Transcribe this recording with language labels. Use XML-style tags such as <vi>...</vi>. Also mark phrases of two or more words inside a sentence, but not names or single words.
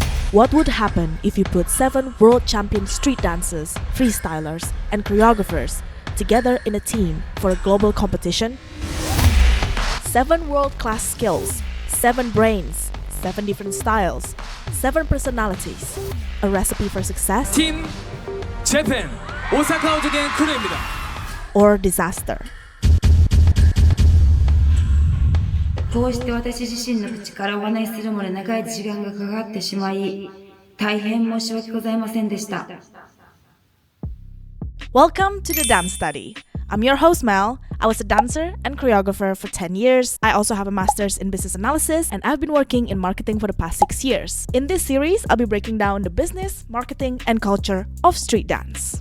<en>What would happen if you put 7 world champion street dancers, freestylers, and choreographers together in a team for a global competition? 7 world-class skills, 7 brains, 7 different styles, 7 personalities. A recipe for success?</en> <ko>팀 재팬 오사카 오조겐 크루입니다.</ko> <en>Or disaster?</en> <ja>こうして私自身の口からお話しするまで長い時間がかかってしまい、大変申し訳ございませんでした。</ja> <en>Welcome to the Dance Study. I'm your host Mel. I was a dancer and choreographer for 10 years. I also have a master's in business analysis and I've been working in marketing for the past 6 years. In this series, I'll be breaking down the business, marketing, and culture of street dance.</en>